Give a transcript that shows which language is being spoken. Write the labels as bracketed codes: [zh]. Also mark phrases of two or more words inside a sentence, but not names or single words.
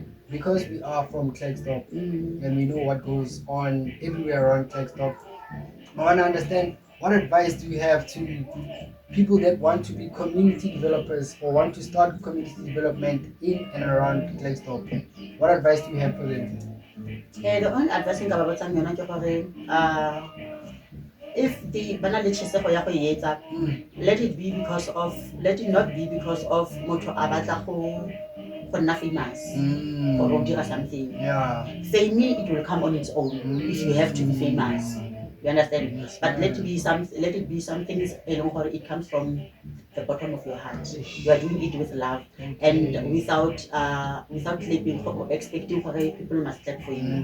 [en] Because we are from Klerksdorp and we know what goes on everywhere around Klerksdorp. I want to understand what advice do you have to people that want to be community developers or want to start community development in and around Klerksdorp? What advice do you have for them? The only advice [tn] nka ba botsang yona ke gore [en] if the [tn] bana le tšhesego ya go e etsa, [en] let it not be because of [tn] motho a batla go nna [en] famous or [tn] go dira [en] something. Yeah. Fame, it will come on its own if you have to be famous. You understand? Yes, But let ma'am. it be something it comes from the bottom of your heart. You are doing it with love and without clapping or expecting for people must clap for you.